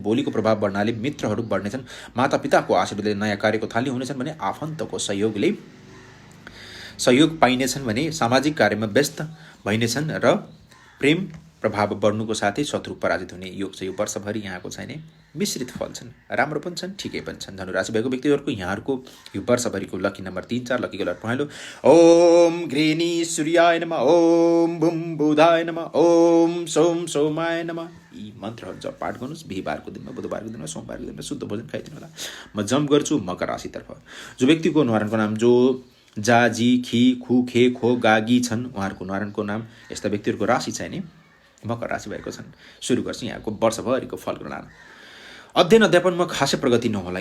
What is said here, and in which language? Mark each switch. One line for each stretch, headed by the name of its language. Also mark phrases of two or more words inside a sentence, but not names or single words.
Nepali: बोलीको प्रभाव बढ्नाले मित्रहरू बढ्नेछन्। मातापिताको आशीर्वादले नयाँ कार्यको थाली हुनेछन् भने आफन्तको सहयोग पाइनेछन् भने सामाजिक कार्यमा व्यस्त भइनेछन् र प्रेम प्रभाव बढ्नुको साथै शत्रु पराजित हुने योग छ। यो वर्षभरि यहाँको छैन मिश्रित फल छन्, राम्रो पनि छन्, ठिकै पनि छन्। धनुराशि भएको व्यक्तिहरूको यहाँहरूको यो वर्षभरिको लकी नम्बर 3 4, लकी कलर पहेँलो।
Sanskrit: ओम घृणी सूर्याय नमः, ओम बुम बुधाय नमः, ओम सोम सोमाय नमः
Nepali: यी मन्त्रहरू जप पाठ गर्नुहोस्। बिहिबारको दिनमा, बुधबारको दिनमा, सोमबारको दिनमा शुद्ध भोजन खाइदिनु होला। म जम्प गर्छु मकर राशितर्फ। जो व्यक्तिको न्वारानको नाम जो जा जी खी खु खे खो गागी छन्, उहाँहरूको न्वारानको नाम यस्ता व्यक्तिहरूको राशि चाहिँ नि मकर राशि भएको छन्। सुरु गर्छु यहाँको वर्षभरिको फल गणना। अध्ययन अध्यापनमा खासै प्रगति नहोला।